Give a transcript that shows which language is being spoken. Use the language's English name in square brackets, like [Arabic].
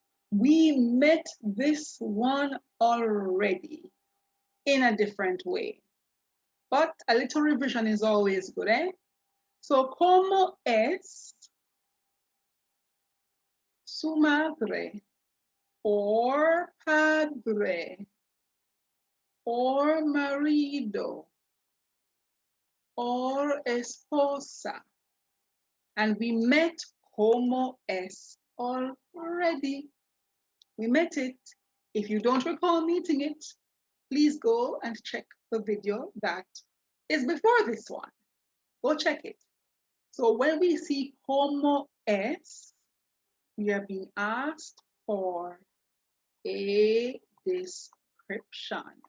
[English] We met this one already in a different way, but a little revision is always good, eh? [Spanish] So, ¿cómo es su madre or padre or marido or esposa? [English] And we met [Spanish] ¿cómo es [English] already. We met it. If you don't recall meeting it, please go and check the video that is before this one. Go check it. So when we see [Spanish] ¿cómo es, [English] we are being asked for a description.